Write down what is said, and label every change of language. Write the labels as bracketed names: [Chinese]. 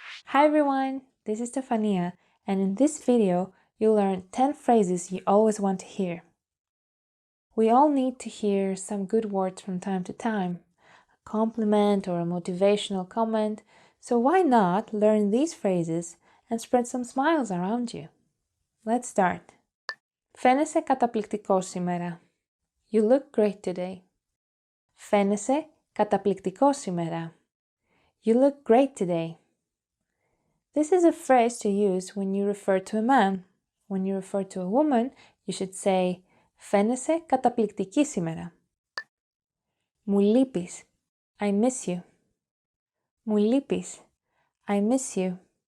[English] Hi everyone, this is Stefania, and in this video you'll learn 10 phrases you always want to hear. We all need to hear some good words from time to time, a compliment or a motivational comment, so why not learn these phrases and spread some smiles around you? Let's start. [Greek] Φαίνεσαι καταπληκτικός σήμερα. [English] You look great today. [Greek] Φαίνεσαι καταπληκτικός σήμερα. [English] You look great today. This is a phrase to use when you refer to a man. When you refer to a woman, you should say [Greek] φαίνεσαι καταπληκτική σήμερα. Μου λείπεις. [English] I miss you. Μου λείπεις. I miss you.